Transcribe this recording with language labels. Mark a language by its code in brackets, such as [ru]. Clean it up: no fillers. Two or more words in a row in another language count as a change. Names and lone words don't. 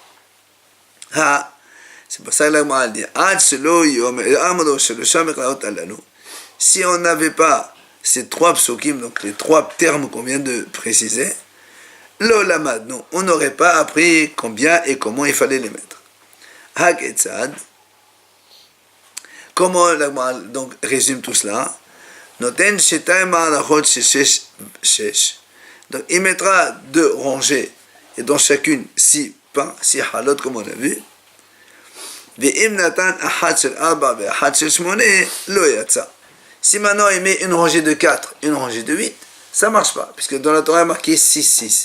[fr] C'est pour ça que l'Agma dit si on n'avait pas ces 3 psukim, donc les 3 termes qu'on vient de préciser, l'olamad, non, on n'aurait pas appris combien et comment il fallait les mettre. Haketzad, comment l'Agma donc résume tout cela? [he] נותן שתי מערכות שש. [fr] Donc il mettra 2 rangées et dans chacune 6 pains, 6 halot comme on a vu. Si maintenant il met une rangée de 4, une rangée de 8, ça ne marche pas, puisque dans la Torah il est marqué 6, 6.